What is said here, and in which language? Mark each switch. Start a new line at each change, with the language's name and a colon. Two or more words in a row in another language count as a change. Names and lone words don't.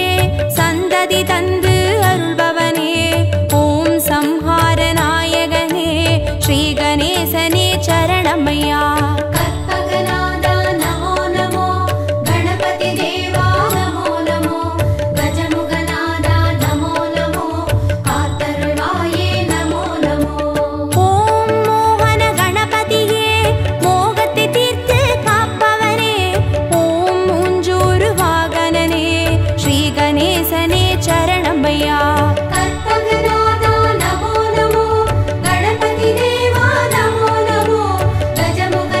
Tamil: சந்ததி தந்து அருள்பவனே ஓம் சம்ஹார நாயகனே ஸ்ரீ கணேசனே சரணமய்யா
Sanskrit: कल्पगनादा नमो नमो गणपति देवा नमो नमो गजमुगनादा नमो नमो कातरुणाये नमो नमो
Tamil: ஓம் மோகன கணபதியே மோகத்தை தீர்த்து காப்பவனே ஓம் மூஞ்சூரு வாகனனே ஸ்ரீ கணேசனே சரணமய்யா
Sanskrit: कल्पगनादा नमो नमो गणपति देवा नमो नमो गजमुगनादा